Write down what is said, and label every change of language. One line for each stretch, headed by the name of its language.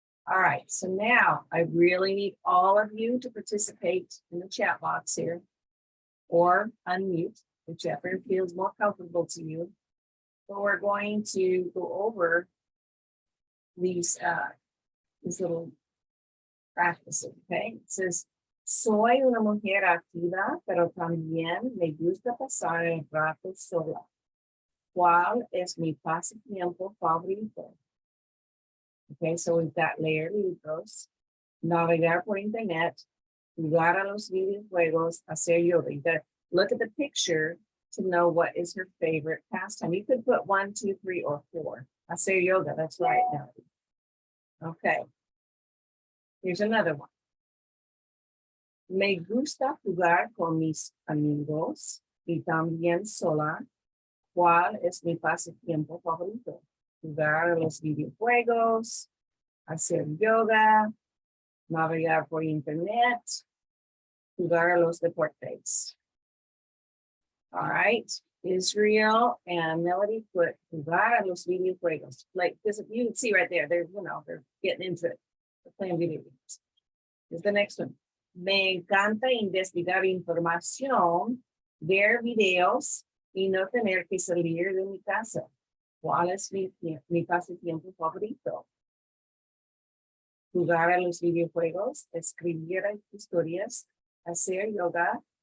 English: All right, so now I really need all of you to participate in the chat box here or unmute, whichever feels more comfortable to you. So we're going to go over these little practices, okay? It says,
Spanish: soy una mujer activa, pero también me gusta pasar el rato sola. ¿Cuál es mi pasatiempo favorito?
English: Okay, so we've got
Spanish: leer libros, navegar por internet, jugar a los videojuegos, hacer yoga.
English: You got to look at the picture to know what is her favorite pastime. You could put 1, 2, 3, or 4. Hacer yoga, that's right now. Okay. Here's another one.
Spanish: Me gusta jugar con mis amigos y también sola. ¿Cuál es mi pasatiempo favorito? Jugar a los videojuegos, hacer yoga, navegar por internet, jugar a los deportes.
English: All right, Israel and Melody put
Spanish: jugar a los videojuegos.
English: Like this, you can see right there, they're getting into it. They're playing video games. Here's the next one.
Spanish: Me encanta investigar información, ver videos y no tener que salir de mi casa. ¿Cuál es mi pasatiempo favorito? Jugar a los videojuegos, escribir historias, hacer yoga,